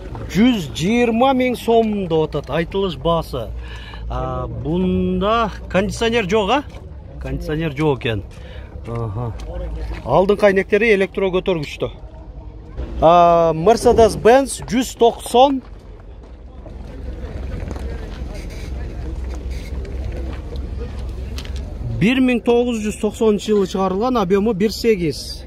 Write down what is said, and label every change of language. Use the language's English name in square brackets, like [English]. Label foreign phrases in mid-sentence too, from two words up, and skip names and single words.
[Kyrgyz] 120 миң сом деп атат айтылыш баасы. Бунда кондиционер жоқ, а? Кондиционер жоқ екен. Алдын кайнектери электро көтөргүчтө. Mercedes-Benz 190 1990 жылы чыгарылган, объемы 1.8.